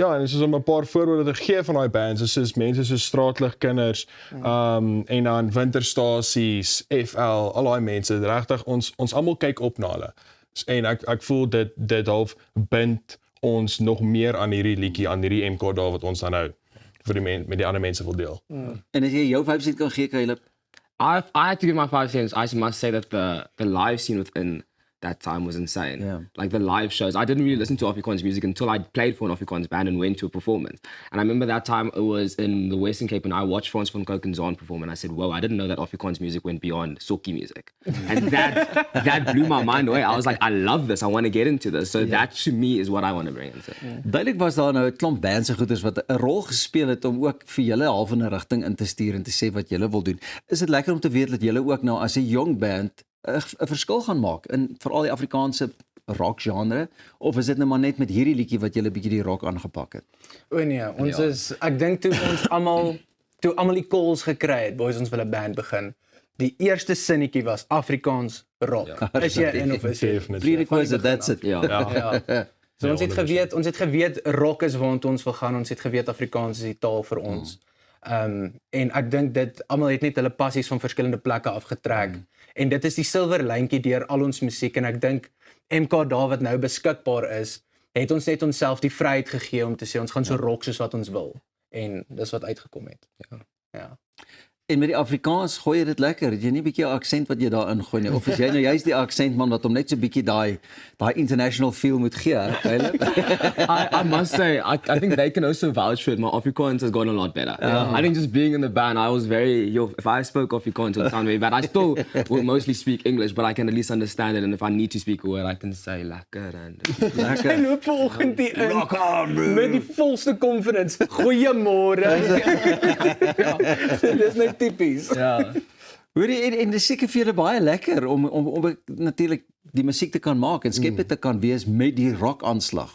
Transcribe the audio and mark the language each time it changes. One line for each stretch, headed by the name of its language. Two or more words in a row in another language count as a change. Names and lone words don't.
Afrikaans: Ja, en soos om 'n paar voorbeelde te gee van daai bands, soos mense soos Straatligkinders, en dan Winterstasies, FL, al daai mense, regtig ons almal kyk op na hulle. En ek voel dit half bind ons nog meer aan hierdie liedjie, aan hierdie MK daar wat ons dan nou vir die met die ander mense wil deel. En as jy jou 5 sent kan gee, Caleb?
English: I had to give my 5 cents. I must say that the live scene within that time was insane. Yeah. Like the live shows. I didn't really listen to Afrikaans music until I played for an Afrikaans band and went to a performance. And I remember that time it was in the Western Cape and I watched Frans van Cooke and Zaan perform and I said, whoa, I didn't know that Afrikaans music went beyond socky music. And that blew my mind away. I was like, I love this. I want to get into this. So that to me is what I want to bring into it.
Afrikaans: Duidelik was daar nou 'n klomp bands en goeders wat 'n rol gespeel het om ook vir julle half in 'n rigting in te stuur en te sê wat julle wil doen. Is dit lekker om te weet dat julle ook nou as 'n jong band 'n verskil gaan maak in veral die Afrikaanse rock genre, of is dit nou maar net met hierdie liedjie wat julle bietjie die rock aangepak het? O nee, ons is ek dink toe ons almal die calls gekry het, boys, ons wil 'n band begin. Die eerste sinnetjie was Afrikaans rock. Is jy in of is jy?
English: Prerequisite, that's it.
Afrikaans: Ja. So ons het geweet rock is waar ons wil gaan, ons het geweet Afrikaans is die taal vir ons. En ek dink dit almal het net hulle passies van verskillende plekke afgetrek. En dit is die silwer lyntjie deur al ons musiek en ek dink MK daar wat nou beskikbaar is, het ons net onsself die vryheid gegee om te sê ons gaan so rock soos wat ons wil. En dis wat uitgekom het. Ja. En met die Afrikaans gooi jy dit lekker. Het jy nie 'n bietjie 'n aksent wat jy daarin gooi nie, of is jy nou juist die aksentman wat hom net so 'n bietjie daai
English: international feel
Afrikaans: moet gee, Caleb?
English: I must say, I think they can also vouch for it. My Afrikaans has gone a lot better. I think just being in the band, I was if I spoke Afrikaans, it would sound very bad. I still will mostly speak English, but I can at least understand it. And if I need to speak a word, I can say lekker and
Afrikaans: Hy loop vanoggend die in met die volste confidence. Goeiemôre. Dis net typies. Ja. Hoorie, en dis seker vir julle baie lekker om natuurlik die musiek te kan maak en skep te kan wees met die rock aanslag.